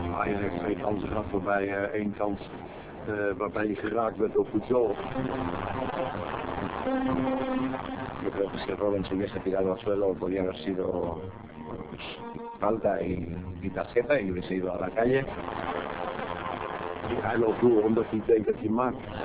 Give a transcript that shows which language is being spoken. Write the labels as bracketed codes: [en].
[nl] Je heeft twee kansen gehad, waarbij één kans waarbij je geraakt werd door Puyol. [es] Yo creo que si Robin se hubiese tirado al suelo podría haber sido falta y tarjeta y hubiese ido a la calle. [nl] Hij loopt door omdat hij denkt dat hij maakt.